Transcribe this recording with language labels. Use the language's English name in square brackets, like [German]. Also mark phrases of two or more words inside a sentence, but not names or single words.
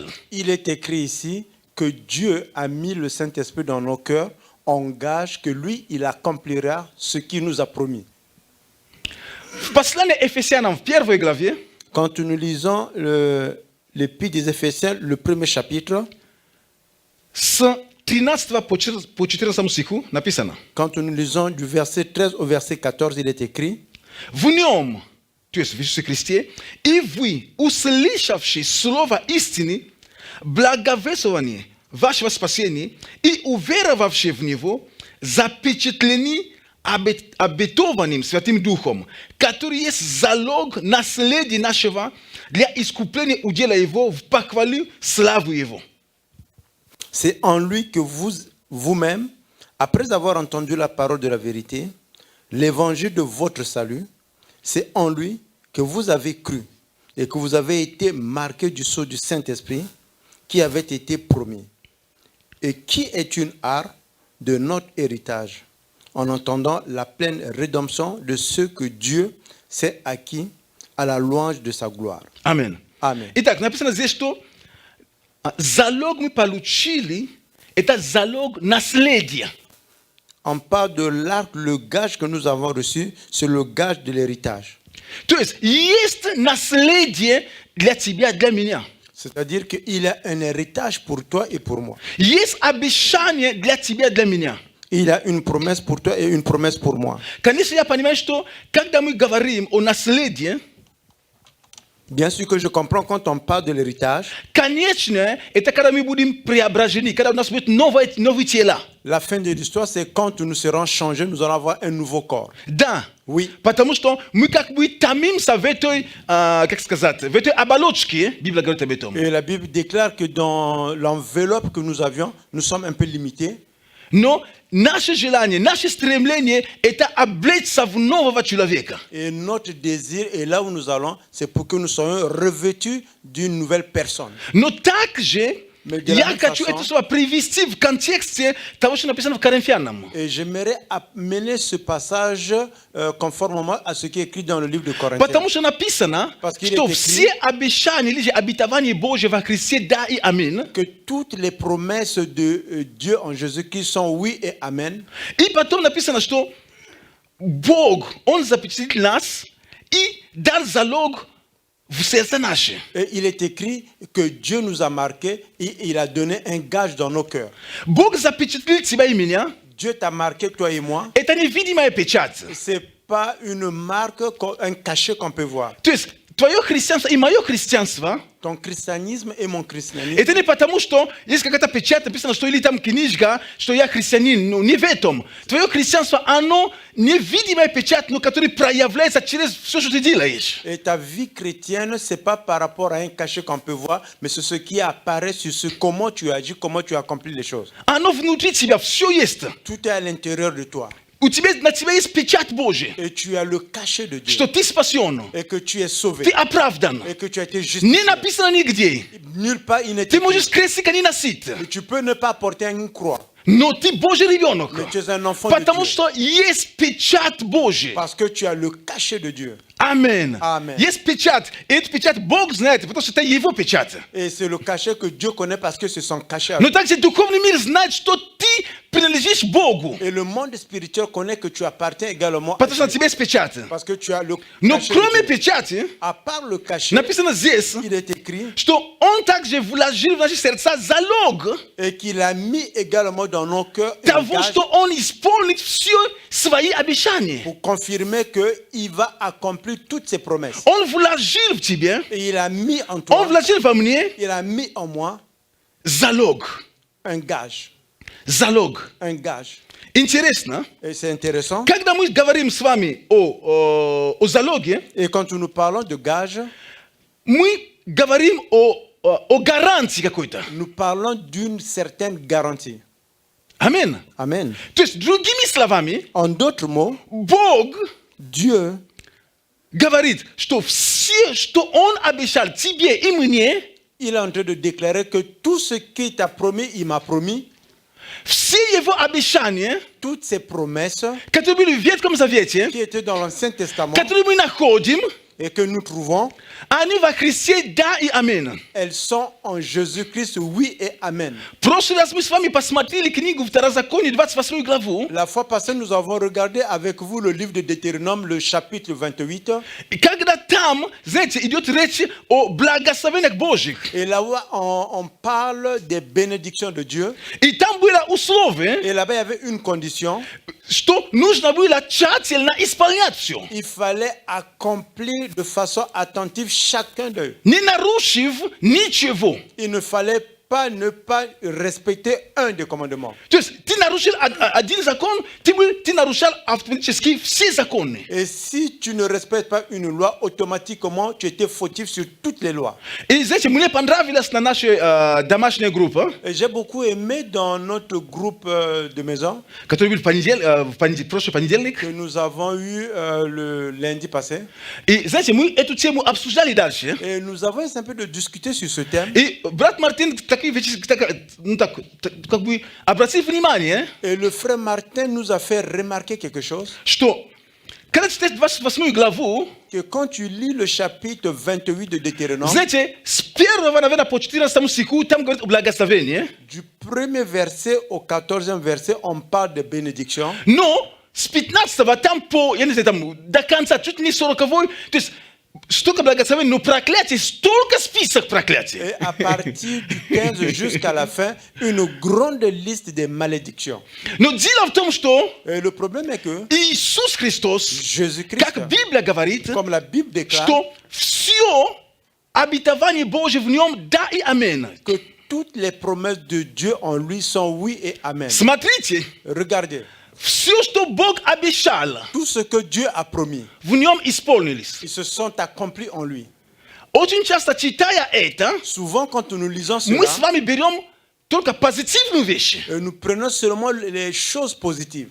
[French] Il est écrit ici que Dieu a mis le Saint-Esprit dans nos cœurs en gage que lui, il accomplira ce qu'il nous a promis. [Russian] В послании Ефесянам в первой главе [French] Quand nous lisons l'Épître des Éphésiens, le premier chapitre, [Russian] с 13 по 14 стиху написано: [French] quand nous lisons du verset 13 au verset 14, il est écrit [Russian] в Нем, то есть в Иисусе Христе, и вы, услышавши слово истины, благовествование вашего спасения и уверовавшие в Него, запечатлены обетованным Святым Духом, который есть залог наследия нашего для искупления удела Его в похвалу славу Его. [French] c'est en lui que vous-même, après avoir entendu la parole de la vérité, l'évangile de votre salut, c'est en lui que vous avez cru et que vous avez été marqués du sceau du Saint-Esprit qui avait été promis et qui est une art de notre héritage en entendant la pleine rédemption de ce que Dieu s'est acquis à la louange de sa gloire. [Russian] Амин. [French] Amen. [Russian] Итак, написано здесь, что залог мы получили, это залог наследия. [French] On parle de l'arc, le gage que nous avons reçu, c'est le gage de l'héritage. [Russian] То есть наследие для тебя, для меня. [French] C'est-à-dire qu'il y a un héritage pour toi et pour moi. [Russian] Есть обещание для тебя, для меня. [French] Il y a une promesse pour toi et une promesse pour moi. [Russian] Конечно, я понимаю, что когда мы говорим о наследии, [French] Bien sûr que je comprends quand on parle de l'héritage. [Russian] конечно, это когда мы будем преображены, когда у нас будет новые тела. [French] La fin de l'histoire, c'est quand nous serons changés, nous allons avoir un nouveau corps. [Russian] Да. [French] Oui. [Russian] Потому что мы как бы томимся в этой, как сказать, в этой оболочке, Библия говорит об этом. [French] Et la Bible déclare que dans l'enveloppe que nous avions, nous sommes un peu limités. [Russian] Но nasze желание, наше стремление – это облечься в нового человека. [French] Et notre désir, et là où nous allons, c'est pour que nous soyons revêtus d'une nouvelle personne. [Russian] Но также [French] Mais de la [Russian] я [French] même [Russian] хочу [French] façon- [Russian] это слово привести в контексте того, что написано в Коринфянам. [French] Et j'aimerais amener ce passage conformément à ce qui est écrit dans le livre de Corinthiens. [Russian] Потому что написано, [French] Parce qu'il [Russian] что [French] est écrit- [Russian] все обещания или же обетования Божьи во Христе «да» и «аминь». [French] Que toutes les promesses de Dieu en Jésus-Christ sont oui et amen. [Russian] И потом написано, что Бог, Он запечатлел нас и дал залог в сердце наше. [French] Et il est écrit que Dieu nous a marqués et il a donné un gage dans nos cœurs. [Russian] Бог запечатлел тебя и меня. [French] Dieu t'a marqué, toi et moi. [Russian] Это невидимая печать. [French] C'est pas une marque, un cachet qu'on peut voir. [Russian] То есть твое христианство и мое христианство [French] Ton christianisme et mon christianisme. [Russian] это не потому, что есть какая-то печать, написано, что или там книжка, что я христианин. Ну, не в этом. Твое христианство, оно невидимая печать, но которая проявляется через все, что ты делаешь. [French] Et ta vie chrétienne, c'est pas par rapport à un cachet qu'on peut voir, mais c'est ce qui apparaît sur ce comment tu agis, comment tu accomplis les choses. [Russian] Оно внутри тебя, все есть. [French] Tout est à l'intérieur de toi. [Russian] На тебя есть печать Божия, [French] Et tu as le cachet de Dieu. [Russian] что ты спасен, [French] Et que tu es sauvé. [Russian] ты оправдан. [French] Et que tu as été [Russian] Не [French] justifié. [Russian] написано нигде. [French] Nulle part il n'est [Russian] Ты [French] écrit. [Russian] можешь крестика не носить, [French] Et tu peux ne pas porter une croix. [Russian] но ты Божий ребенок. [French] Mais tu es un enfant de [Russian] Потому [French] Dieu. [Russian] что есть печать Божия. [French] Parce que tu as le cachet de Dieu. [Russian] Аминь. [French] Amen. [Russian] Есть печать. И эту печать Бог знает, потому что это его печать. [French] Et c'est le cachet que Dieu connaît parce que c'est son cachet. à [Russian] Но [French] lui. [Russian] также духовный мир знает, что ты принадлежишь Богу. [French] Et le monde spirituel connaît que tu appartiens également à [Russian] Потому что на [French] Dieu. [Russian] тебе есть печать. [French] Parce que tu as le [Russian] Но [French] cachet [Russian] кроме [French] de Dieu. [Russian] печати, [French] À part le cachet, [Russian] написано здесь, [French] il est écrit [Russian] что Он также вложил в наши сердца залог [French] et qu'il a mis également dans nos cœurs un [Russian] того, [French] gage [Russian] что Он исполнит все свои обещания. [French] pour confirmer qu'il va accomplir toutes ses promesses. [Russian] Он вложил в тебе, [French] Et il a mis en [Russian] Он [French] toi, [Russian] вложил во мне [French] il a mis en moi [Russian] залог. [French] un gage. [Russian] Залог. [French] Un gage. [Russian] Интересно, [French] Et c'est intéressant. [Russian] когда мы говорим с вами о залоге, [French] Et quand nous parlons de gage, [Russian] мы говорим о гарантии какой-то. [French] nous parlons d'une certaine garantie. [Russian] Аминь. [French] Amen. [Russian] То есть, другими словами, [French] En d'autres mots, [Russian] Бог [French] Dieu [Russian] говорит, что все, что Он обещал тебе и мне, [French] il est en train de déclarer que tout ce qu'il t'a promis, il m'a promis. [Russian] все Его обещания, [French] Toutes ces promesses [Russian] которые были в Ветхом Завете, [French] qui étaient dans l'Ancien Testament [Russian] которые мы находим, [French] et que nous trouvons, [Russian] они во Христе да и аминь. [French] elles sont en Jésus-Christ, oui et amen. [Russian] В прошлый раз мы с вами посмотрели книгу Второзаконие, 28 главу, [French] La fois passée, nous avons regardé avec vous le livre de Deutéronome, le chapitre 28. [Russian] и когда там, знаете, идет речь о благословениях Божьих, [French] Et là où on parle des bénédictions de Dieu. [Russian] и там было условие, [French] Et là-bas, il y avait une condition. [Russian] что нужно было тщательно исполнять все, [French] Il fallait accomplir de façon attentive chacun d'eux. [Russian] не нарушив ничего. [French] Il ne fallait pas ne pas respecter un des commandements. [Russian] То есть ты нарушил один закон, ты нарушал автоматически все законы. [French] Et si tu ne respectes pas une loi, automatiquement, tu étais fautif sur toutes les lois. [Russian] И знаете, мне понравилась на нашей домашняя группа, [French] Et j'ai beaucoup aimé dans notre groupe de maison [Russian] который был в прошлый понедельник. [French] que nous avons eu le lundi passé. [Russian] И знаете, мы эту тему обсуждали дальше. [French] Et nous avons essayé un peu de discuter sur ce thème. [Russian] И брат Мартин такие вещи, как бы обратил внимание, [French] Et le frère Martin nous a fait remarquer quelque chose. [Russian] что когда читаешь 28 главу, [French] Que quand tu lis le chapitre 28 de Deutéronome, [Russian] знаете, с 1, наверное, по 14 стиху, там говорит о благословении, [French] du premier verset au 14e verset, on parle de bénédiction. [Russian] но с 15 там по, я не знаю, там до конца, чуть не 40-й, то есть столько благословений, но проклятие, столько список проклятий. [French] Et à partir du 15 jusqu'à la fin, une grande liste des malédictions. [Russian] Но дело в том, что [French] Et le problème est que [Russian] Иисус Христос, [French] Jésus-Christ, [Russian] как Библия говорит, [French] comme la Bible déclare, [Russian] что все обетование Божье в нем да и аминь. [French] que toutes les promesses de Dieu en lui sont oui et amen. [Russian] Смотрите, [French] Regardez, [Russian] все, что Бог обещал, [French] tout ce que Dieu a promis, [Russian] в нем исполнились. [French] ils se sont accomplis en lui. [Russian] Очень часто, читая это, [French] Souvent, quand nous lisons [Russian] мы [French] cela, [Russian] с вами берем только позитивную вещь. [French] Et nous prenons seulement les choses positives.